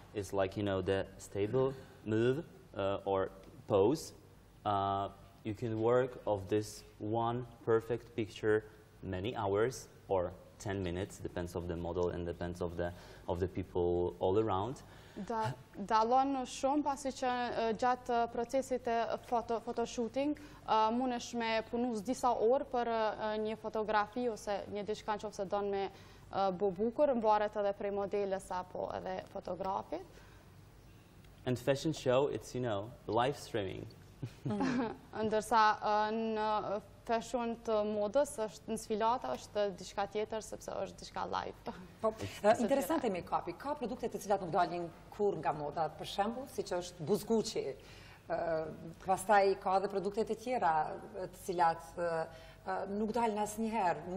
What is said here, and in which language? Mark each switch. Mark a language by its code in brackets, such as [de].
[en] It's like, you know, the stable move or pose. You can work of this one perfect picture many hours or 10 minutes, depends of the model and depends of the people all around. [sq] Dallon shumë pasi që gjatë procesit e photoshooting mundesh me punu disa orë për një fotografi ose një diçka që ofse don me bo bukur, mbaret edhe prej modeles apo edhe fotografit. [en] And fashion show, it's, you know, live streaming. [sq] Ndërsa në fashion të modës, në sfilata është diçka tjetër, sepse është diçka live. Interesante make-upi. Ka produkte të cilat nuk dalin kur nga moda, për shembull, siç është buzguqi. Pastaj ka edhe produkte të tjera, të cilat nuk dalin asnjëherë.